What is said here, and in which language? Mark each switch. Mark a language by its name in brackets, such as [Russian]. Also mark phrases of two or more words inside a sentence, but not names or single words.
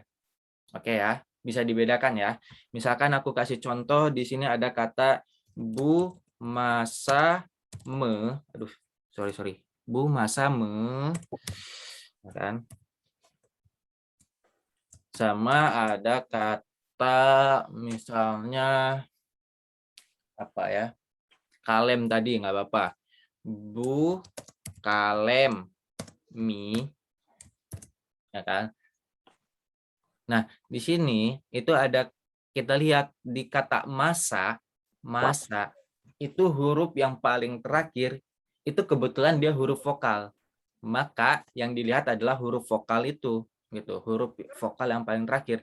[Indonesian] Oke ya, bisa dibedakan ya. Misalkan aku kasih contoh di sini ada kata [Turkish] bu masa me, [Indonesian] aduh, sorry. [Turkish] Bu masa me, kan? [Indonesian] Sama ada kata misalnya apa ya? Kalem tadi nggak apa-apa. [Turkish] Bu kalem mi, [Indonesian] ya kan? Nah, di sini itu ada kita lihat di kata masa itu huruf yang paling terakhir itu kebetulan dia huruf vokal. Maka yang dilihat adalah huruf vokal itu gitu, huruf vokal yang paling terakhir.